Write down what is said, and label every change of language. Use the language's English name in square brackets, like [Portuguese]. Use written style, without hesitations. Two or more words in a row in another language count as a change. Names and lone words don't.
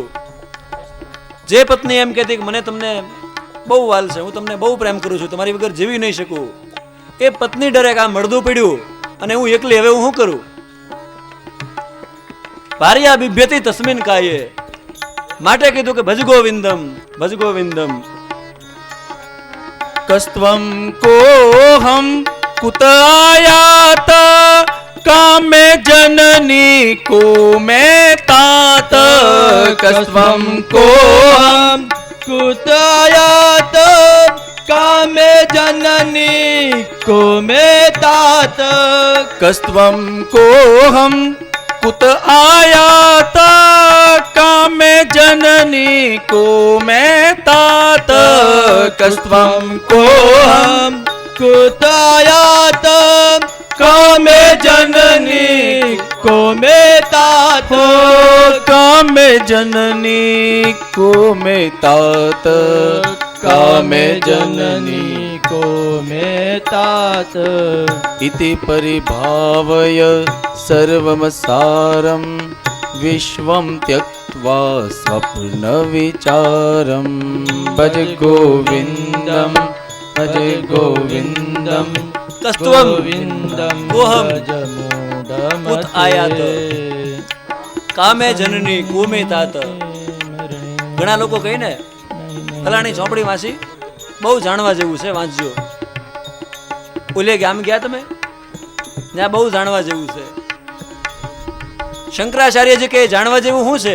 [Gujarati] જે પત્ની એમ કહેતી કે મને તમને બહુ વાલ છે, હું તમને બહુ પ્રેમ કરું છું, તમારી વગર જીવી નહીં શકું, એ પત્ની ડરે કે આ મળદું પડ્યું અને હું એકલી, હવે હું શું કરું? [Sanskrit] भार्या बिभ्यति तस्मिन काये. [Gujarati] માટે કીધું કે [Sanskrit] भज गोविन्दम्, भज गोविन्दम्. कस्त्वं कोऽहं कुत आयात कामे जननी को मैं तात. कस्त्वं कोऽहं कुतयात कामे जननी को मे तात. कस्त्वं कोऽहं कुत आयात कामे जननी को मैं तात. कस्त्वं कोऽहं कुतयात कामे जननी को मे तात. कामे जननी को मैं तात. कामे जननी को मे तात. इति परिभावय सर्वं सारं विश्वं त्यक्त्वा स्वप्न विचारं. भज गोविन्दं, भज गोविन्दं, કસ્ત્વમ गोविन्दं कोऽहं भज मूढमते. कुत आयात कामे जननी कुमे तात. [Gujarati] ઘણા લોકો કહે ને ફલાણી ચોપડી વાંચી, બહુ જાણવા જેવું છે, વાંચજો. ઓલે ગામ ગયા તમે, ત્યાં બહુ જાણવા જેવું છે. શંકરાચાર્યજી કહે જાણવા જેવું શું છે?